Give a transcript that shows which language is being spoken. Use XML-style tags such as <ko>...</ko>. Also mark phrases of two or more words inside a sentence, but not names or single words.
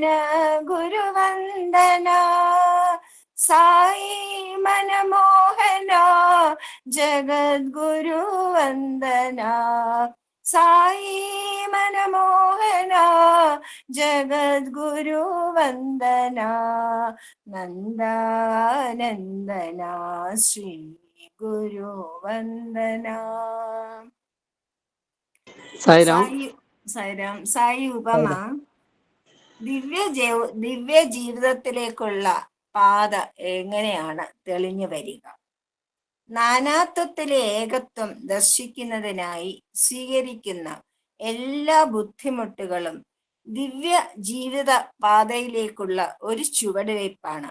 <te>గురు వందనా, సాయి మనమోహన జగద్గురు వందనా, సాయి మనమోహన జగద్గురు వందనా, నందానందనా శ్రీ గురు వందనా.</te> <ml>സായിരാം. സായി ഉപമ ദിവ്യ ജീവിതത്തിലേക്കുള്ള പാത എങ്ങനെയാണ് തെളിഞ്ഞു വരിക? നാനാത്വത്തിലെ ഏകത്വം ദർശിക്കുന്നതിനായി സ്വീകരിക്കുന്ന എല്ലാ ബുദ്ധിമുട്ടുകളും ദിവ്യ ജീവിത പാതയിലേക്കുള്ള ഒരു ചുവടുവയ്പ്പാണ്.</ml>